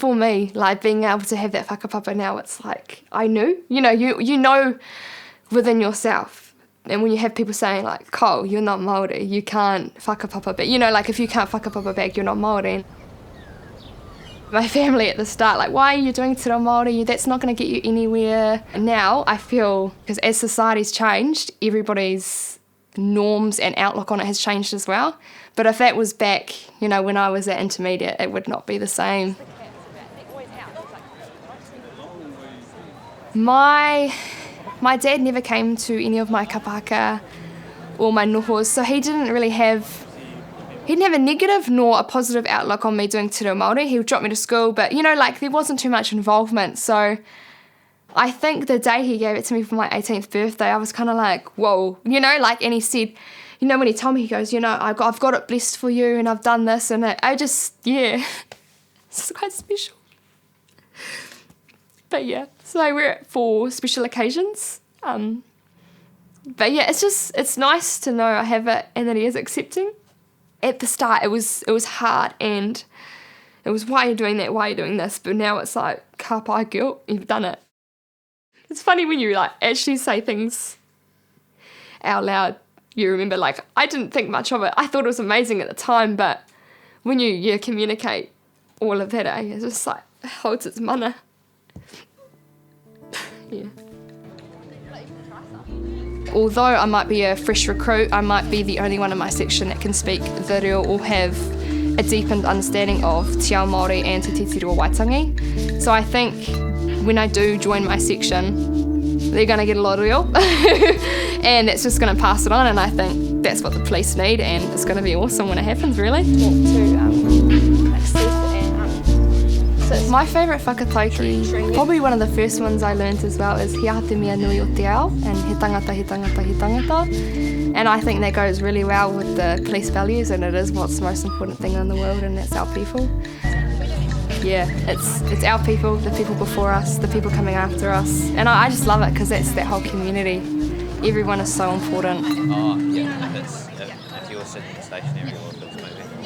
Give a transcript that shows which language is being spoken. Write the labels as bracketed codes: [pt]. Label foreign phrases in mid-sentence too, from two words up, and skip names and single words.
[en] for me, like being able to have that whakapapa now, it's like, I knew, you know within yourself. And when you have people saying like, Cole, you're not Māori, you can't whakapapa back. Like if you can't whakapapa back, you're not Māori. My family at the start, like, why are you doing [mi] te reo Māori? [en] That's not going to get you anywhere. And now I feel, because as society's changed, everybody's norms and outlook on it has changed as well. But if that was back, when I was at intermediate, it would not be the same. My dad never came to any of my kapahaka or my nohos, so he didn't have a negative nor a positive outlook on me doing [mi] te reo Māori. [en] He would drop me to school, but there wasn't too much involvement. So I think the day he gave it to me for my 18th birthday, I was kind of like, whoa, and he said, when he told me, he goes, I've got it blessed for you and I've done this, and I just, it's quite special. But yeah, so I wear it for special occasions. But yeah, it's nice to know I have it and that he is accepting. At the start, it was hard, and it was, why are you doing that? Why are you doing this? But now it's like, [mi] ka pai [en] girl, you've done it. It's funny when you actually say things out loud. You remember, I didn't think much of it. I thought it was amazing at the time, but when you communicate all of that, it's just it holds its mana. Yeah. Although I might be a fresh recruit, I might be the only one in my section that can speak the reo or have a deepened understanding of [mi] te ao Māori [en] and te titi reo Waitangi. So I think when I do join my section, they're going to get a lot of reo, and it's just going to pass it on, and I think that's what the police need, and it's going to be awesome when it happens, really. So my favourite whakataukī, probably one of the first ones I learnt as well, is [mi] Hea te mea nui o te ao, [en] and [mi] he tangata, he tangata, he tangata. [en] And I think that goes really well with the police values, and it is what's the most important thing in the world, and that's our people. Yeah, it's our people, the people before us, the people coming after us. And I just love it because that's that whole community. Everyone is so important. Oh, yeah, if you're sitting stationary or if it's moving.